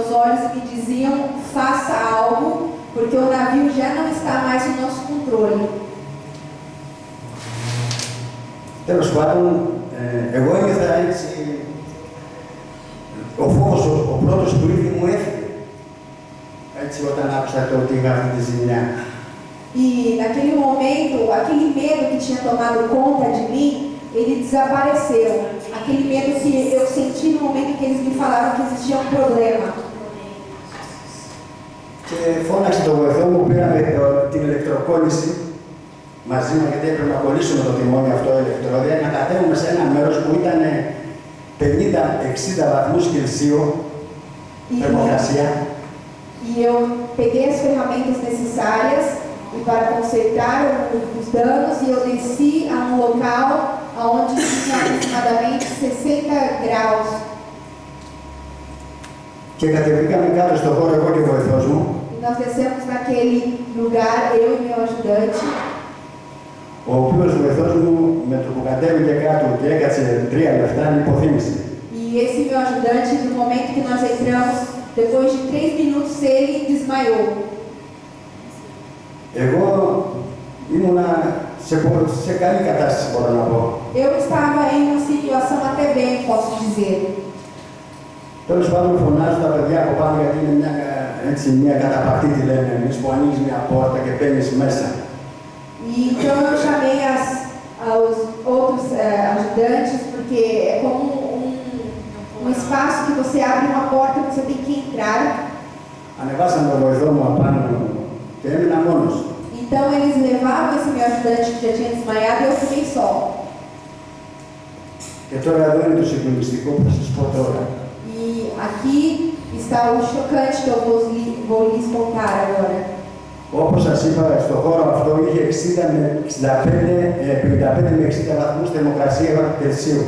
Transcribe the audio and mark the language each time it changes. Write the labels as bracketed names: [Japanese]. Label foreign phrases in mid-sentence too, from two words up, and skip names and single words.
[Portuguese] olhos e me diziam: faça algo, porque o navio já não está mais no nosso controle. [Greek] Τέλος πάντων, εγώ ένιωθα έτσι, ο φόβος ο πρώτος που ήρθε μου έφυγε, έτσι όταν άκουσα το ότι είχα αυτή τη ζημιά. [Portuguese] E naquele momento, aquele medo que tinha tomado conta de mim, ele desapareceu. Aquele medo que eu senti no momento que eles me falaram que existia um problema. [Greek] Και φώναξε τον βοηθό μου, πήραμε την ηλεκτροκόλληση μαζί μου, γιατί έπρεπε να κολλήσουμε το τιμόνι αυτό ηλεκτρόδια, να κατέβουμε σε ένα μέρος που ήταν 50-60 βαθμούς Κελσίου θερμοκρασία. [Portuguese] E eu peguei as ferramentas necessárias e para consertar os danos, e eu desci a um local onde tinha aproximadamente 60 graus. [Greek] Και κατεβήκαμε κάτω στο χώρο εγώ και ο βοηθός μου. [Portuguese] E nós descemos naquele lugar, eu e meu ajudante. [Greek] Ο οποίος βοηθός μου με το που κατέβηκε κάτω και έκατσε 3 λεπτά υποθύμησε. [Portuguese] E esse meu ajudante, no momento que nós entramos, depois de 3 minutos, ele desmaiou. [Greek] Εγώ ήμουνα σε καλή κατάσταση, μπορώ να πω. [Portuguese] Eu estava em uma situação até bem, posso dizer. [Greek] Τέλος πάντων, φωνάζω τα παιδιά από πάνω, γιατί είναι μια καταπακτή, τη λέμε εμείς, που ανοίγεις μια πόρτα και μπαίνεις μέσα. [Portuguese] E então eu chamei aos outros ajudantes, porque é como um espaço que você abre uma porta e você tem que entrar. [Greek] Ανεβάσαν τον βοηθό μου απάνω και έμεινα μόνος. [Portuguese] Então eles levavam esse meu ajudante que já tinha desmaiado e eu fiquei só. [Greek] Και τώρα εδώ είναι το συγκλονιστικό που θα σας πω τώρα. [Portuguese] E aqui está o chocante que eu vou lhes contar agora. [Greek] Όπως σας είπα, στο χώρο αυτό είχε 55 με 60 βαθμούς θερμοκρασία Κελσίου.